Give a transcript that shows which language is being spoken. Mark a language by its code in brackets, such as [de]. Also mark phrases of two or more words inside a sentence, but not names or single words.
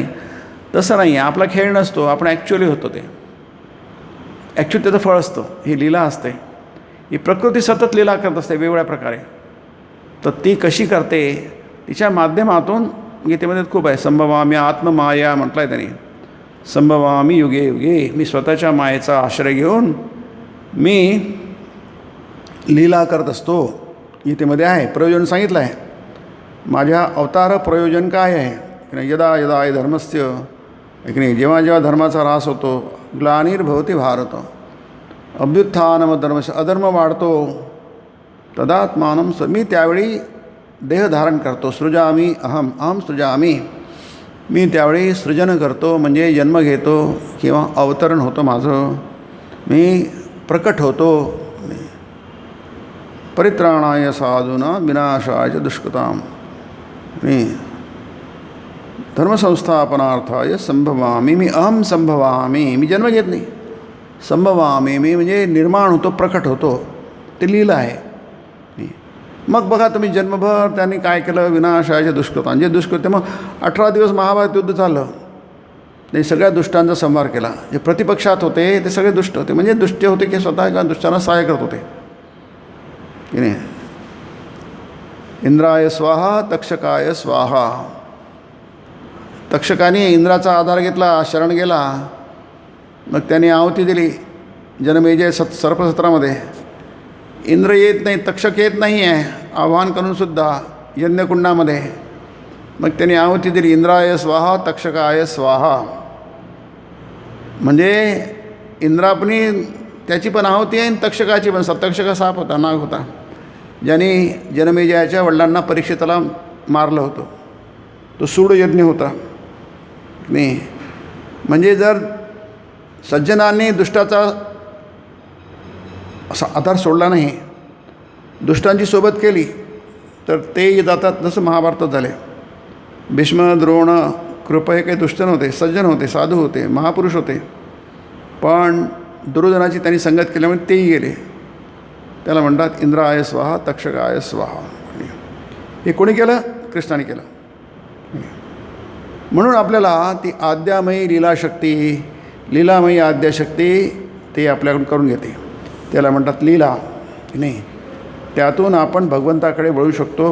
[mr] तसं नाही. आपला खेळ नसतो, आपण ॲक्च्युअली होतो. ते ॲक्च्युअली त्याचं फळ असतं. ही लीला असते. ही प्रकृती सतत लीला करत असते वेगवेगळ्या प्रकारे. तर ती कशी करते तिच्या माध्यमातून गीतेमध्ये खूप आहे. [sa] संभवामी आत्ममाया [mr] म्हटलं आहे त्यांनी. [sa] संभवामी युगे युगे, [mr] मी स्वतःच्या मायेचा आश्रय घेऊन मी लीला करत असतो. गीतेमध्ये आहे, प्रयोजन सांगितलं आहे. माझ्या अवतार प्रयोजन काय आहे की नाही. [sa] यदा यदा धर्मस्य [mr] की नाही, जेव्हा जेव्हा धर्माचा ऱ्हास होतो, [sa] ग्लानिर्भवती भारत, अभ्युत्थानम धर्मस्य, [mr] अधर्म वाढतो, तदात्मानं मी त्यावेळी देह धारण करतो. [sa] सृजामी अहम, अहम सृजामी, [mr] मी त्यावेळी सृजन करतो म्हणजे जन्म घेतो किंवा अवतरण होतं माझं, मी प्रकट होतो. [sa] परित्राणाय साधूना विनाशाय दुष्कृताम, [mr] मी [sa] धर्मसंस्थापनार्थाय संभवामी, [mr] मी [sa] अहम संभवामी, [mr] मी जन्म घेत नाही. संभवामी मी म्हणजे निर्माण होतो, प्रकट होतो. ते लीला आहे. मग बघा तुम्ही जन्मभर त्यांनी काय केलं, विनाशाचे दुष्कृत्य, जे दुष्कृत्य. मग 18 दिवस महाभारत युद्ध झालं. ते सगळ्या दुष्टांचा संहार केला. जे प्रतिपक्षात होते ते सगळे दुष्ट होते. म्हणजे दुष्ट होते की स्वतः एका दुष्टांना सहाय्य करत होते की नाही. [sa] इंद्राय स्वाहा तक्षकाय स्वाहा, [mr] तक्षकाने इंद्राचा आधार घेतला, शरण गेला. मग त्याने आहुती दिली जनमेजय सर्पसत्रामध्ये. इंद्र येत नाही, तक्षक येत नाही आहे आव्हान करूनसुद्धा यज्ञकुंडामध्ये. मग त्यांनी आहुती दिली, [sa] इंद्राय स्वाहा तक्षकाय स्वाहा. [mr] म्हणजे इंद्रापनी त्याची पण आहुती आहे आणि तक्षकाची पण. तक्षक साप होता, नाग होता, ज्याने जनमेजयाच्या वडिलांना परीक्षिताला मारलं होतं. तो सूडयज्ञ होता नाही. म्हणजे जर सज्जनांनी दुष्टाचा असा आधार सोडला नाही, दुष्टांची सोबत केली, तर ते जातात. जसं महाभारतात झाले. भीष्म, द्रोण, कृप हे काही दुष्ट नव्हते, सज्जन होते, साधू होते, महापुरुष होते. पण दुर्योधनाची त्यांनी संगत केल्यामुळे तेही गेले. त्याला म्हणतात [sa] इंद्राय स्वाहा तक्षकाय स्वाहा. [mr] हे कोणी केलं? कृष्णाने केलं. म्हणून आपल्याला ती आद्यामयी लीलाशक्ती, लीलामयी आद्याशक्ती ते आपल्याकडून करून घेते. त्याला म्हणतात लीला नाही. त्यातून आपण भगवंताकडे वळू शकतो.